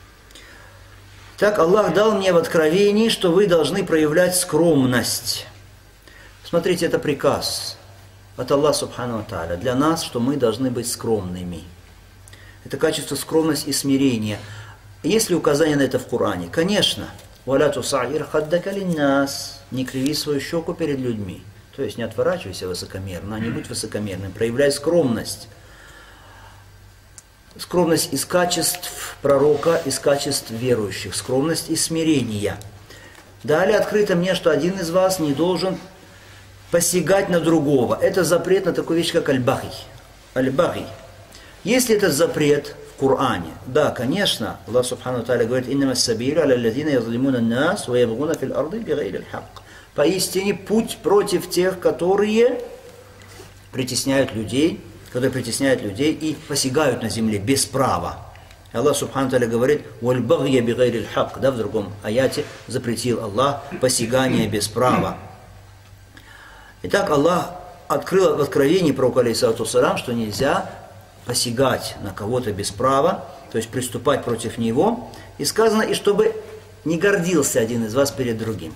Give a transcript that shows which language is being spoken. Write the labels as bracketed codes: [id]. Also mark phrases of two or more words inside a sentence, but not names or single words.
[ru] Так Аллах дал мне в откровении, что вы должны проявлять скромность. Смотрите, это приказ от Аллаха [ar] سبحانه وتعالى [ru] для нас, что мы должны быть скромными. Это качество скромность и смирение. Есть ли указание на это в Коране? Конечно. [ar] «ولا تصعر خدك للناس». [ru] Не криви свою щеку перед людьми. То есть не отворачивайся высокомерно, а не будь высокомерным. Проявляй скромность. Скромность из качеств пророка, из качеств верующих. Скромность и смирение. Далее открыто мне, что один из вас не должен посягать на другого. Это запрет на такую вещь, как аль-баги. Аль-баги. Если этот запрет в Коране, да, конечно, [ar] الله سبحانه وتعالى говорит: «إنما السبيل على الذين يظلمون الناس ويبغون في الأرض بغير الحق». [ru] Поистине путь против тех, которые притесняют людей и посягают на земле без права. [ar] الله سبحانه وتعالى говорит: «والبغي بغير الحق». [ru] Да, в другом аяте запретил Аллах посягание без права. Итак, Аллах открыл в откровении пророка [ar] عليه الصلاة والسلام, [ru] что нельзя посягать на кого-то без права, то есть приступать против него. И сказано, и чтобы не гордился один из вас перед другим.